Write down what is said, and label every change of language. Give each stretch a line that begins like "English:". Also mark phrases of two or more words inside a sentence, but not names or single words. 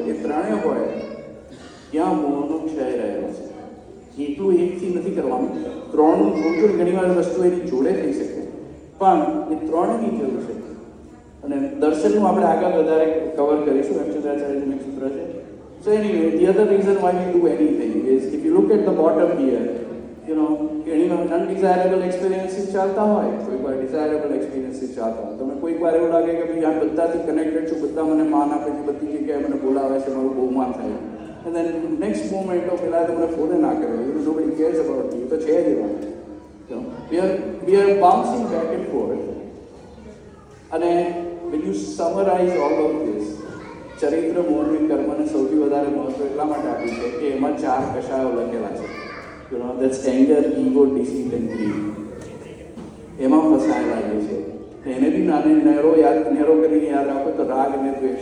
Gujarati: એ ત્રણેય હોય ત્યાં મોહનો ક્ષય રહેલો છે. એકલું એકથી નથી કરવાનું. ત્રણનું થોડું ઘણી વાર વસ્તુ એની જોડે થઈ શકે, પણ એ ત્રણની જરૂર છે. અને દર્શનનું આપણે આગળ વધારે કવર કરીશું. અક્ષરાચાર્યનું એક સૂત્ર છે.
English: So anyway, the other reason why we do anything is if you look at the bottom here, you know, undesirable experiences
Gujarati: ચાલતા હોય, કોઈક વાર
English: desirable experiences
Gujarati: ચાલતા હોય. તમને કોઈક વાર એવું લાગે કે ભાઈ આ બધાથી કનેક્ટેડ છું, બધા મને માન આપે છે, બધી જગ્યાએ મને બોલાવે છે, મારું બહુ માન થાય.
English: And then next moment
Gujarati: પેલા તો મને ફોન ના કરે,
English: nobody cares about you,
Gujarati: તો છે જ એવા.
English: We are bouncing back and forth. અને when you summarize all of this,
Gujarati: ચરિત્ર, મોહન, કર્મને સૌથી વધારે મહત્વ એટલા માટે આપ્યું છે કે એમાં 4 કશાયો લખેલા છે.
English: you know, that's anger, ego, deceit and greed.
Gujarati: એમાં ફસાયેલા જે છે એને બી નેરો કરીને યાદ રાખો તો રાગ અને દ્વેષ.